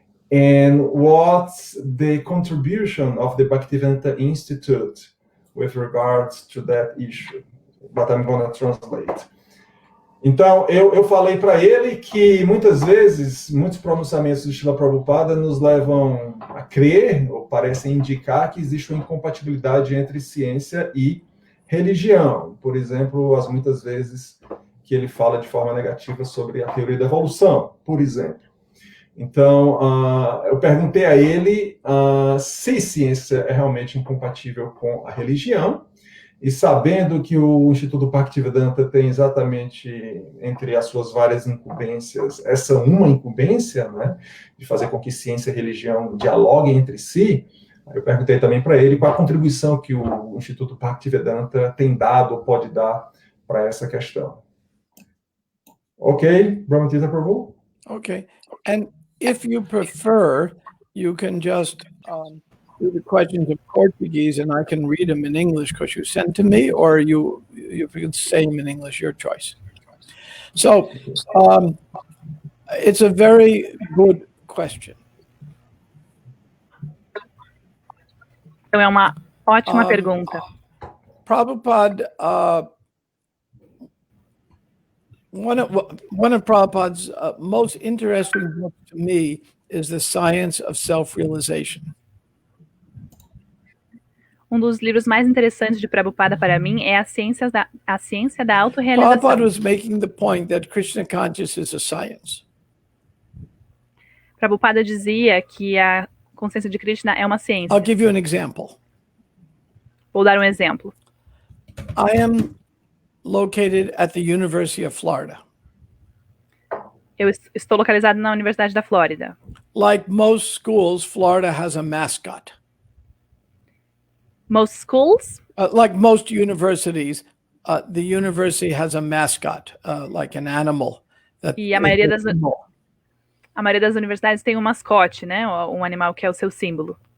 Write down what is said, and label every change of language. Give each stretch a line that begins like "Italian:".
English: And what's the contribution of the Bhaktivedanta Institute with regards to that issue? But I'm going to translate.
Portuguese: Então, eu falei para ele que muitas vezes, muitos pronunciamentos do Srila Prabhupada nos levam a crer, ou parecem indicar, que existe uma incompatibilidade entre ciência e religião. Por exemplo, as muitas vezes que ele fala de forma negativa sobre a teoria da evolução, por exemplo. Então, eu perguntei a ele se ciência é realmente incompatível com a religião, e sabendo que o Instituto Bhaktivedanta tem exatamente, entre as suas várias incumbências, essa uma incumbência, né, de fazer com que ciência e religião dialoguem entre si, eu perguntei também para ele qual a contribuição que o Instituto Bhaktivedanta tem dado ou pode dar para essa questão. Ok, Brahmatita Prabhu?
English: Okay, and if you prefer, you can just do the questions in Portuguese, and I can read them in English because you sent to me, or you can say them in English, your choice. So it's a very good question.
Portuguese: Então é uma ótima pergunta.
English: Prabhupada, one of Prabhupada's most interesting books to me is The Science of Self-Realization.
Portuguese: Um dos livros mais interessantes de Prabhupada para mim é a ciência da autorrealização.
English: Prabhupada was making the point that Krishna consciousness is a science.
Portuguese: Prabhupada dizia que a consciência de Krishna é uma ciência.
English: I'll give you an example.
Portuguese: Vou dar um exemplo.
English: I am located at the University of Florida.
Portuguese: Eu estou localizado na Universidade da Flórida.
English: Like most schools, Florida has a mascot. Most schools? Like most universities, the university has a mascot, like an animal.
Portuguese: E a maioria das universidades tem um mascote, né? Um animal que é o seu símbolo.